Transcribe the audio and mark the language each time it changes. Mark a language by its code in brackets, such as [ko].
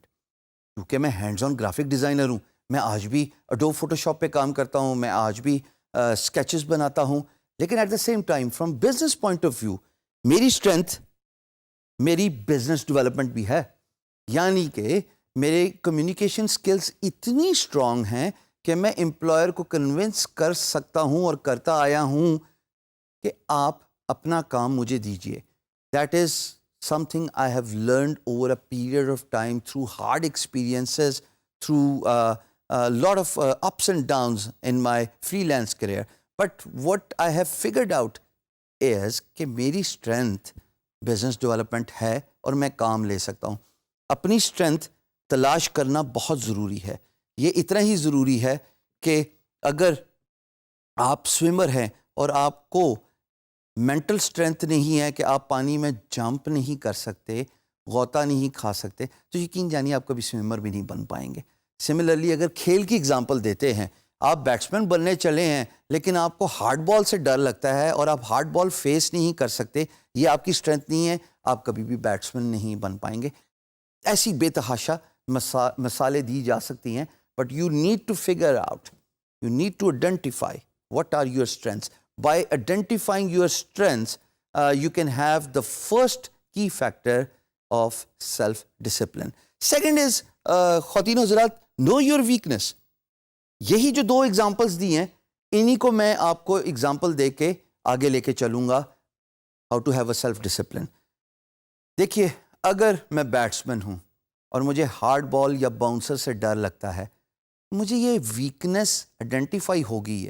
[ur] کیونکہ میں hands on graphic designer ہوں، میں آج بھی اڈوب فوٹو شاپ پہ کام کرتا ہوں، میں آج بھی اسکیچز بناتا ہوں، لیکن [en] at the same time from business point of view [ur] میری اسٹرینتھ میری بزنس ڈیولپمنٹ بھی ہے. یعنی کہ میرے کمیونیکیشن سکلز اتنی اسٹرانگ ہیں کہ میں امپلائر کو کنونس کر سکتا ہوں اور کرتا آیا ہوں کہ آپ اپنا کام مجھے دیجئے. [en] That is something I have learned over a period of time through hard experiences, through a lot of ups and downs in my freelance career. But what I have figured out is [ur] کہ میری [en] strength business development [ur] ہے اور میں کام لے سکتا ہوں. اپنی strength تلاش کرنا بہت ضروری ہے. یہ اتنا ہی ضروری ہے کہ اگر آپ سوئمر ہیں اور آپ کو مینٹل اسٹرینتھ نہیں ہے کہ آپ پانی میں جمپ نہیں کر سکتے، غوطہ نہیں کھا سکتے، تو یقین جانیے آپ کبھی سوئمر بھی نہیں بن پائیں گے. سملرلی اگر کھیل کی اگزامپل دیتے ہیں، آپ بیٹسمین بننے چلے ہیں لیکن آپ کو ہارڈ بال سے ڈر لگتا ہے اور آپ ہارڈ بال فیس نہیں کر سکتے، یہ آپ کی اسٹرینتھ نہیں ہے، آپ کبھی بھی بیٹسمین نہیں بن پائیں گے. ایسی بے تحاشا مثالیں دی جا سکتی ہیں، [en] But you need to figure out, you need to identify what are your strengths. By identifying your strengths, you can have the first key factor of self-discipline. Second is, [ur] خواتین حضرات, [en] know your weakness. [ur] یہی جو 2 examples دی ہیں، انہی کو میں آپ کو example دے کے آگے لے کے چلوں گا [en] how to have a self-discipline. [ur] دیکھیے، اگر میں بیٹسمین ہوں اور مجھے ہارڈ بال یا باؤنسر سے ڈر لگتا ہے، مجھے یہ ویکنس آئیڈینٹیفائی ہو گئی ہے.